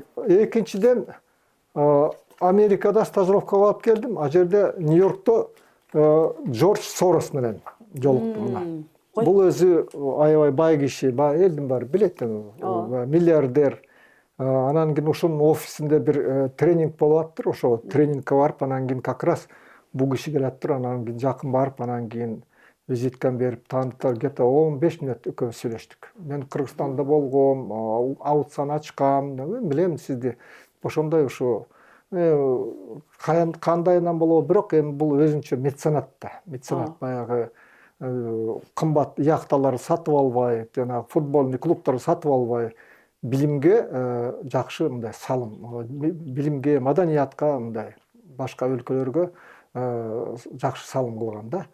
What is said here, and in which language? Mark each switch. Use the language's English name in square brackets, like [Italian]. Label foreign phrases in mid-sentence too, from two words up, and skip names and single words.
[Kyrgyz] Экинчиден, Америкада стажировкага барып келдим. А жерде Нью-Йоркто Джордж Сорос менен жолуктум. Бул өзү аябай бай киши, элдин баары билет, миллиардер. Анан кийин ошонун офисинде бир тренинг болуп аттыр. Ошо тренингке барып, анан кийин [Russian] как раз [Kyrgyz] бул киши келаттыр. Анан кийин жакын барып, анан кийин визитканы берип таанытар, [Russian] где-то 15 минут [Kyrgyz] экөөбүз сүйлөштүк. Мен Кыргызстанда болгом, аутсан ачкам, билем сизди. Ошондой ушу кандайынан болобу, бирок эми бул өзүнчө меценат да. Меценат баягы кымбат яхталарды сатып албай, жанагы футбольный клубтарды сатып албай, билимге жакшы мындай салым, билимге, маданиятка, мындай башка өлкөлөргө жакшы салым кылган да.